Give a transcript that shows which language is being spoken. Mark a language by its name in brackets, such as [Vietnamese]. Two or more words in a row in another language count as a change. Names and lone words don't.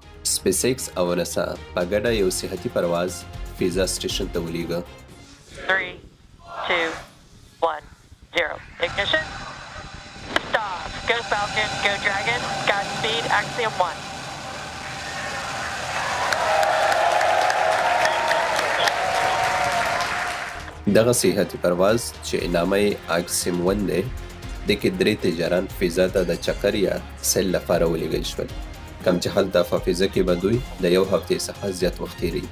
[Pashto] سپیس ایکس او ناسا په ګډه یو سیاحتي پرواز فضا سټیشن ته ولیږه. [English] 3, 2, 1, 0. Ignition. Stop. Go Falcon. Go Dragon. Godspeed. Axiom 1. [Pashto] دغه سیاحتي پرواز چې نامه یې اکسیم 1 دی د کې 3 تجاران فضا ته د چکر یا سیل لپاره ولیږل شول، کوم چې هلته په فضا کې به دوی د یو هفتې څخه زیات وخت تیروي.